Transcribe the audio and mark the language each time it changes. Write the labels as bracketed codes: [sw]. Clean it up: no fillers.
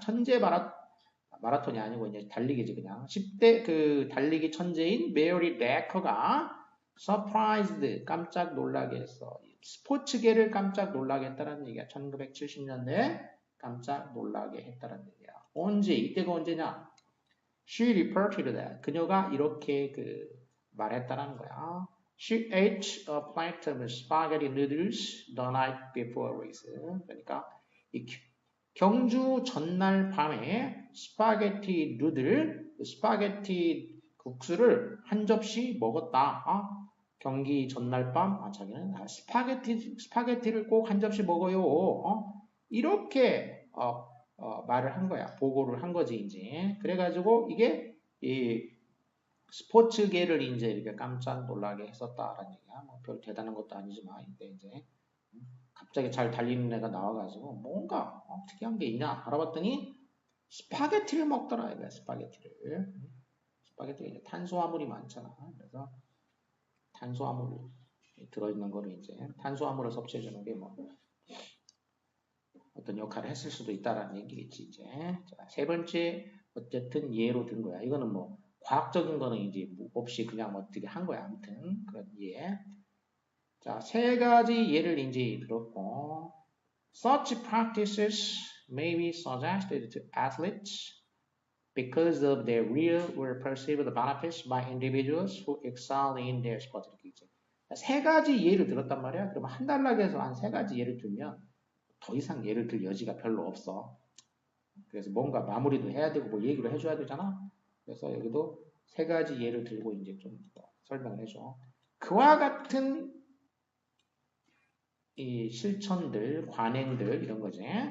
[ko] 천재 마라톤이 아니고 이제 달리기지 그냥 10대 그 달리기 천재인 메어리 레커가 서프라이즈드 깜짝 놀라게 했어. 스포츠계를 깜짝 놀라게 했다는 얘기야. 1970년대에 깜짝 놀라게 했다는 얘기야. 언제? 이때가 언제냐? [en] She reported that. [ko] 그녀가 이렇게 그 말했다는 거야. [en] She ate a plate of spaghetti noodles the night before a race. [ko] 그러니까 이 경주 전날 밤에 스파게티 누들, 스파게티 국수를 한 접시 먹었다. 경기 전날 밤, 자기는 스파게티를 꼭 한 접시 먹어요. 이렇게 말을 한 거야. 보고를 한 거지 이제. 그래가지고 이게 이 스포츠계를 이제 이렇게 깜짝 놀라게 했었다라는 얘기야. 뭐 별 대단한 것도 아니지만 이제 갑자기 잘 달리는 애가 나와가지고 뭔가 특이한 게 있냐 알아봤더니 스파게티를 먹더라 이거야. 스파게티를. 스파게티가 이제 탄수화물이 많잖아. 그래서 탄수화물이 들어있는 거를 이제 탄수화물을 섭취해주는 게 뭐 어떤 역할을 했을 수도 있다라는 얘기겠지 이제. 자, 세 번째 어쨌든 예로 든 거야. 이거는 뭐 과학적인 거는 이제 뭐 없이 그냥 뭐 어떻게 한 거야. 아무튼 그런 예. 자, 세 가지 예를 이제 들었고, [en] such practices may be suggested to athletes because of their real or perceived benefits by individuals who excel in their sport. [ko] 이렇게 있죠. 세 가지 예를 들었단 말이야. 그러면 한 단락에서 한 세 가지 예를 들면 더 이상 예를 들 여지가 별로 없어. 그래서 뭔가 마무리도 해야 되고 뭐 얘기를 해줘야 되잖아. 그래서 여기도 세 가지 예를 들고 이제 좀 설명을 해줘. 그와 같은 이 실천들, 관행들 이런 거지.